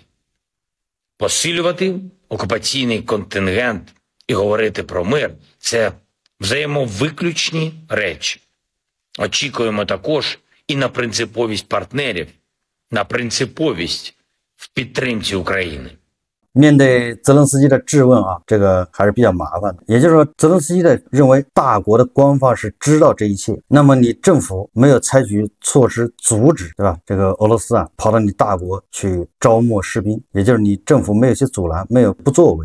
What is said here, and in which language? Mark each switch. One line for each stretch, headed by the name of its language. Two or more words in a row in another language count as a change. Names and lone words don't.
Ukrainian: Посилювати окупаційний контингент і говорити про мир – це взаємовиключні речі. Очікуємо також і на принциповість партнерів, на принциповість в підтримці України.
Chinese: 面对泽连斯基的质问这个还是比较麻烦的。也就是说，泽连斯基的认为大国的官方是知道这一切，那么你政府没有采取措施阻止，对吧？这个俄罗斯跑到你大国去招募士兵，也就是你政府没有去阻拦，没有不作为。